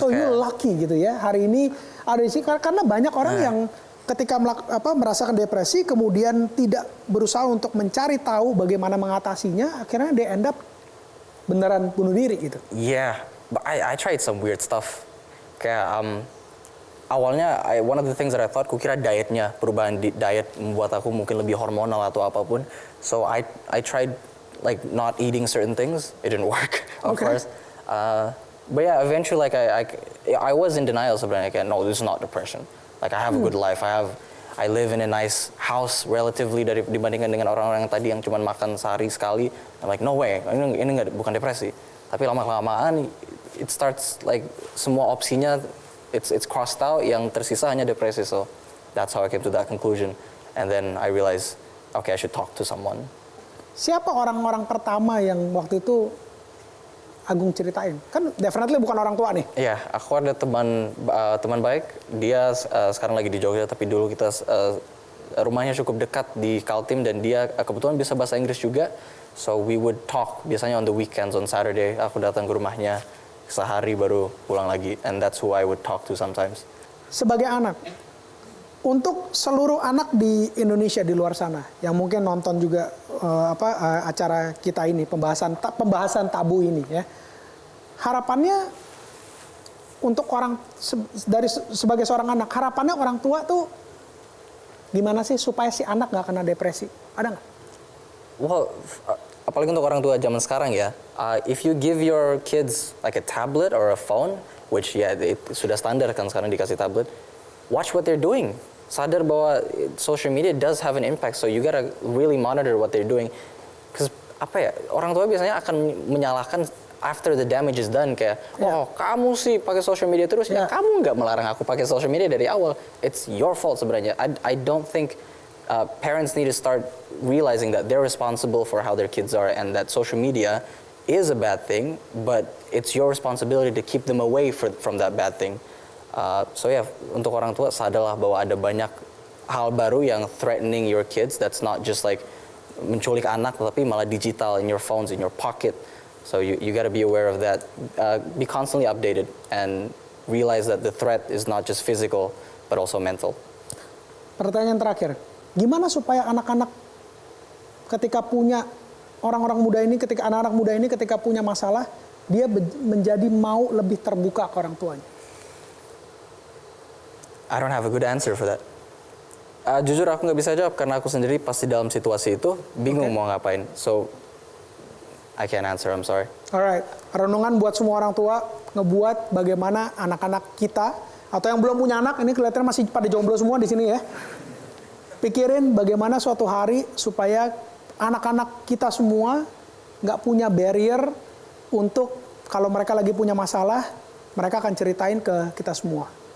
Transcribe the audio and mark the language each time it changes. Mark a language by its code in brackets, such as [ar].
[en] So you lucky [id] gitu ya hari ini ada di sini karena banyak orang yang ketika merasakan depresi kemudian tidak berusaha untuk mencari tahu bagaimana mengatasinya, akhirnya [en] they end up [id] beneran bunuh diri gitu. [en] Yeah, but I tried some weird stuff. [id] Kayak awalnya [en] one of the things that I thought, [id] kukira dietnya, perubahan diet membuat aku mungkin lebih hormonal atau apapun. [en] So I tried like not eating certain things. It didn't work, of course. But yeah, eventually like I was in denial [id] sebenarnya, kayak [en] no, this is not depression. Like I have a good life. I live in a nice house relatively [id] dibandingkan dengan orang-orang yang tadi yang cuma makan sehari sekali. [en] I'm like no way, [id] ini bukan depresi. Tapi lama-kelamaan [en] it starts like [id] semua opsinya [en] it's crossed out, [id] yang tersisa hanya depresi. [en] So that's how I came to that conclusion. And then I realized, okay, I should talk to someone. [id] Siapa orang-orang pertama yang waktu itu Agung ceritain? Kan definitely bukan orang tua nih. Iya, aku ada teman baik. Dia sekarang lagi di Jogja, tapi dulu kita rumahnya cukup dekat di Kaltim dan dia kebetulan bisa bahasa Inggris juga. [en] So we would talk [id] biasanya [en] on the weekends, on Saturday. [id] Aku datang ke rumahnya sehari baru pulang lagi, [en] and that's who I would talk to sometimes. [id] Sebagai anak, untuk seluruh anak di Indonesia di luar sana yang mungkin nonton juga acara kita ini, pembahasan tabu ini ya, harapannya untuk sebagai seorang anak, harapannya orang tua tuh gimana sih supaya si anak nggak kena depresi? Ada nggak? [en] Well, [id] apalagi untuk orang tua zaman sekarang ya, [en] if you give your kids like a tablet or a phone, which [id] sudah standar kan sekarang dikasih tablet, [en] watch what they're doing. [id] Sadar bahwa [en] social media does have an impact, so you gotta really monitor what they're doing. Because [id] orang tua biasanya akan menyalahkan [en] after the damage is done, [id] kayak kamu sih pakai social media terus, ya kamu nggak melarang aku pakai social media dari awal. [en] It's your fault [id] sebenarnya. [en] I don't think parents need to start realizing that they're responsible for how their kids are, and that social media is a bad thing, but it's your responsibility to keep them away from that bad thing. So [id] untuk orang tua sadarlah bahwa ada banyak hal baru yang [en] threatening your kids. That's not just like [id] menculik anak, tapi malah [en] digital in your phones, in your pocket. So you got to be aware of that. Be constantly updated and realize that the threat is not just physical but also mental. [id] Pertanyaan terakhir, gimana supaya anak-anak ketika punya anak-anak muda ini ketika punya masalah, dia menjadi mau lebih terbuka ke orang tuanya? [en] I don't have a good answer for that. [id] Jujur aku nggak bisa jawab karena aku sendiri pasti dalam situasi itu bingung mau ngapain. [en] So I can't answer, I'm sorry. [id] Alright, renungan buat semua orang tua ngebuat bagaimana anak-anak kita atau yang belum punya anak, ini kelihatan masih pada jomblo semua di sini ya. Pikirin bagaimana suatu hari supaya anak-anak kita semua nggak punya barrier untuk kalau mereka lagi punya masalah, mereka akan ceritain ke kita semua.